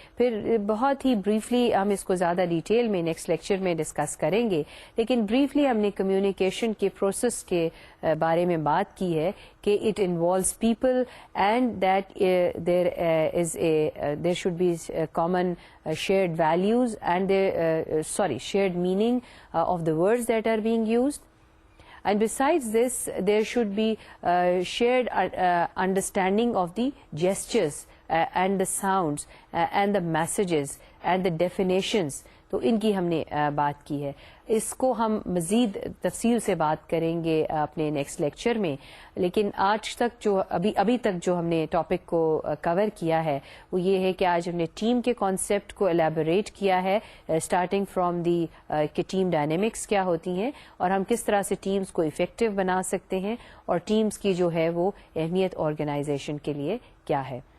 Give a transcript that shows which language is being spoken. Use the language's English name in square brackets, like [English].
[Urdu] پھر بہت ہی بریفلی ہم اس کو زیادہ ڈیٹیل میں نیکسٹ لیکچر میں ڈسکس کریں گے، لیکن بریفلی ہم نے کمیونیکیشن کے پروسیس کے بارے میں بات کی ہے کہ [English] It involves people and that there should be common shared values and shared meaning of the words that are being used. And besides this, there should be shared understanding of the gestures and the sounds and the messages and the definitions. [Urdu] تو ان کی ہم نے بات کی ہے. اس کو ہم مزید تفصیل سے بات کریں گے اپنے نیکسٹ لیکچر میں، لیکن آج تک جو ابھی تک جو ہم نے ٹاپک کو کور کیا ہے وہ یہ ہے کہ آج ہم نے ٹیم کے کانسیپٹ کو الیبوریٹ کیا ہے، [English] starting from the [Urdu] کہ ٹیم ڈائنامکس کیا ہوتی ہیں اور ہم کس طرح سے ٹیمز کو افیکٹو بنا سکتے ہیں، اور ٹیمز کی جو ہے وہ اہمیت آرگنائزیشن کے لیے کیا ہے.